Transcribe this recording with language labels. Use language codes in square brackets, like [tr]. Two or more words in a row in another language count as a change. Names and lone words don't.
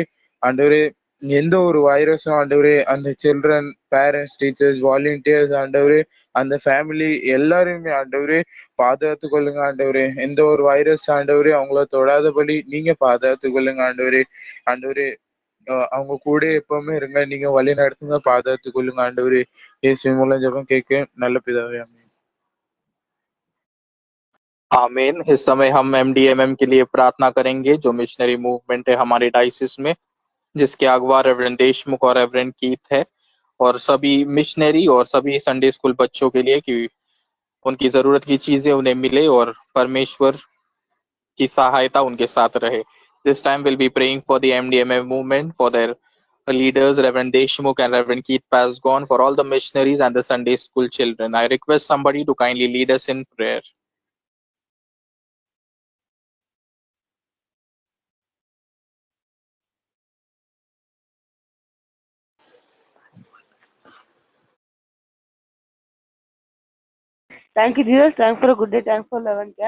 [ta] ஆண்டவரே, எந்த ஒரு வைரஸும் ஆண்டவரே அந்த [en] children, parents, teachers, volunteers [ta] ஆண்டவரே, அந்த ஃபேமிலி எல்லாரையுமே ஆண்டவரே பாதுகாத்து கொள்ளுங்க ஆண்டவரே. எந்த ஒரு வைரஸ் ஆண்டவரே அவங்கள தொடாதபடி நீங்க பாதுகாத்து கொள்ளுங்க ஆண்டவரே. ஆண்டவரே, அவங்க கூட எப்பவுமே இருங்க, நீங்க வழி நடத்துங்க, பாதுகாத்து கொள்ளுங்க ஆண்டவரே. இயேசு மூலம் ஜெபம் கேட்க நல்ல பிதாவே, ஆமென். [hi] आमीन। इस समय हम एमडीएमएम के लिए प्रार्थना करेंगे, जो [en] missionary movement [hi] है हमारे डाइसिस में, जिसके अगवा रेवरेंड देशमुख और रेवरेंड कीथ है, और सभी मिशनरी और सभी [en] Sunday school [hi] बच्चों के लिए कि उनकी जरूरत की चीजें उन्हें मिले और परमेश्वर की सहायता उनके साथ रहे। [en] This time we'll be praying for the MDMA movement, for their leaders, Reverend Deshmukh and Reverend Keith Pasgon, for all the missionaries and the Sunday school children. I request somebody to kindly lead us in prayer. Thank you, Jesus. Thanks for a good day. Thanks for 11 care.